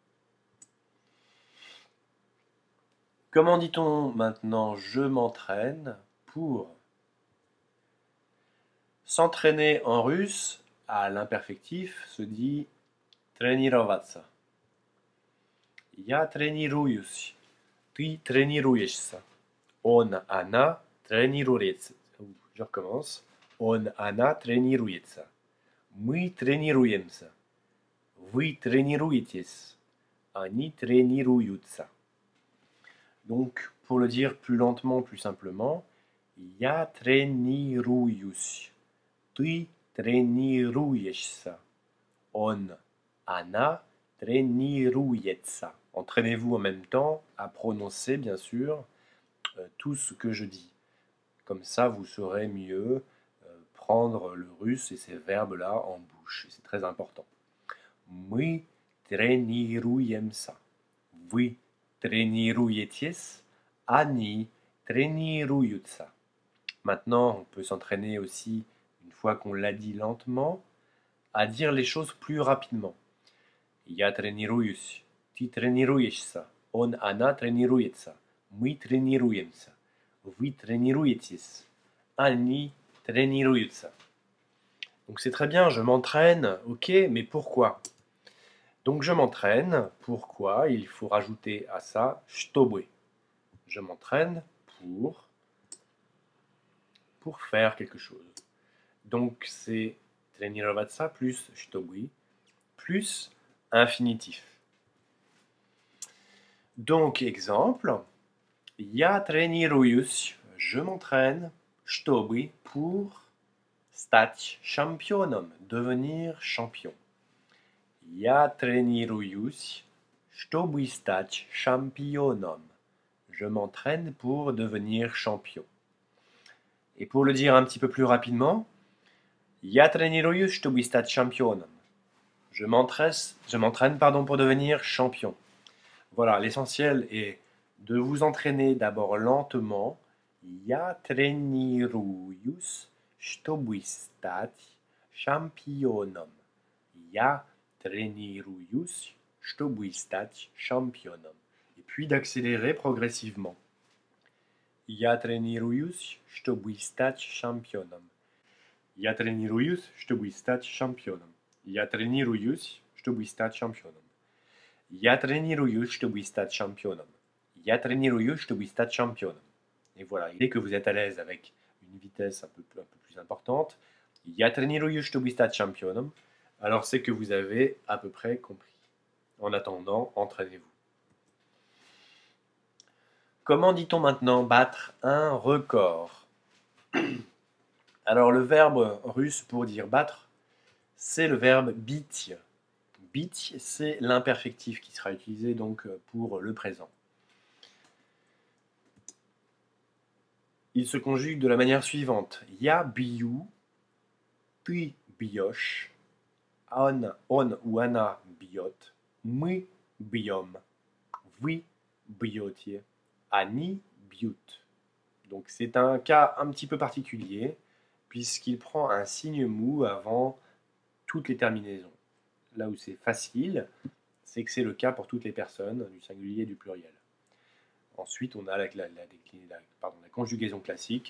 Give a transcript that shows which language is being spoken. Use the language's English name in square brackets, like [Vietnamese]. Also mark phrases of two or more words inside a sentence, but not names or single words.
[French] Comment dit-on maintenant je m'entraîne pour s'entraîner en russe à l'imperfectif se dit тренироваться. [Russian] Я тренируюсь. Ты тренируешься. Он, она тренируется. [French] Je recommence. [Russian] Он, она тренируется. Мы тренируемся. Вы тренируетесь. Они тренируются. [French] Donc, pour le dire plus lentement, plus simplement, [Russian] я тренируюсь. Ты тренируешься. Он, она тренируется. [French] Entraînez-vous en même temps à prononcer, bien sûr, tout ce que je dis. Comme ça, vous saurez mieux prendre le russe et ces verbes-là en bouche. C'est très important. [Russian] Мы тренируемся. Вы тренируетесь. Они тренируются. [French] Maintenant, on peut s'entraîner aussi, une fois qu'on l'a dit lentement, à dire les choses plus rapidement. [Russian] Я тренируюсь. Ты тренируешься. Он, она тренируется. Мы тренируемся. Вы тренируетесь. Они тренируются. [French] Donc c'est très bien, je m'entraîne, ok, mais pourquoi? Donc je m'entraîne, pourquoi? Il faut rajouter à ça чтобы. Je m'entraîne pour faire quelque chose. Donc c'est тренироваться plus чтобы plus infinitif. Donc exemple, [Russian] я тренируюсь, [French] je m'entraîne, [Russian] чтобы pour стать чемпионом, [French] devenir champion. [Russian] Я тренируюсь, чтобы стать чемпионом. [French] Je m'entraîne pour devenir champion. Et pour le dire un petit peu plus rapidement, [Russian] я тренируюсь, чтобы стать чемпионом. [French] Je m'entraîne pour devenir champion. Voilà, l'essentiel est de vous entraîner d'abord lentement. [Russian] Я тренируюсь, чтобы стать чемпионом. Я тренируюсь, чтобы стать чемпионом. [French] Et puis d'accélérer progressivement. [Russian] Я тренируюсь, чтобы стать чемпионом. Я тренируюсь, чтобы стать чемпионом. Я тренируюсь, чтобы стать чемпионом. Я тренируюсь, чтобы стать чемпионом. Я тренируюсь, чтобы стать чемпионом. [French] Et voilà, dès que vous êtes à l'aise avec une vitesse un peu plus importante, [Russian] Я тренируюсь, чтобы стать чемпионом, [French] alors c'est que vous avez à peu près compris. En attendant, entraînez-vous. Comment dit-on maintenant battre un record? Alors le verbe russe pour dire battre, c'est le verbe бить. Бить, c'est l'imperfectif qui sera utilisé donc pour le présent. Il se conjugue de la manière suivante. [Russian] Я бью, ты бьешь, он ou она бьет, мы бьем, вы бьете, они бьют. [French] Donc c'est un cas un petit peu particulier puisqu'il prend un signe mou avant toutes les terminaisons. Là où c'est facile, c'est que c'est le cas pour toutes les personnes, du singulier et du pluriel. Ensuite, on a la conjugaison classique.